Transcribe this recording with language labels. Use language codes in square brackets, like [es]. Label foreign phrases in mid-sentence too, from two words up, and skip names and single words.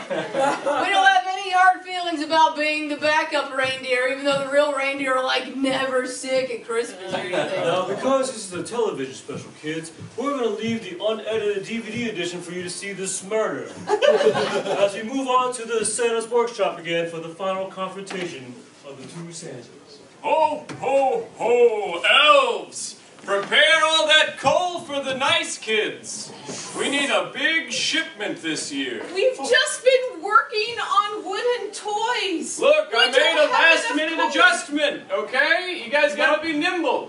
[en] We don't have any hard feelings about being the backup reindeer, even though the real reindeer are like never sick at Christmas or anything. Now, because this is a television special, kids, we're going to leave the unedited DVD edition for you to see this murder. As we move on to the Santa's workshop again for the final confrontation of the two Santas. Ho, ho, ho, elves! Prepare all that coal for the nice kids. We need a big shipment this year. We've just been working on wooden toys. Look, I We don't made a have last-minute enough coal. adjustment, okay? You guys gotta be nimble.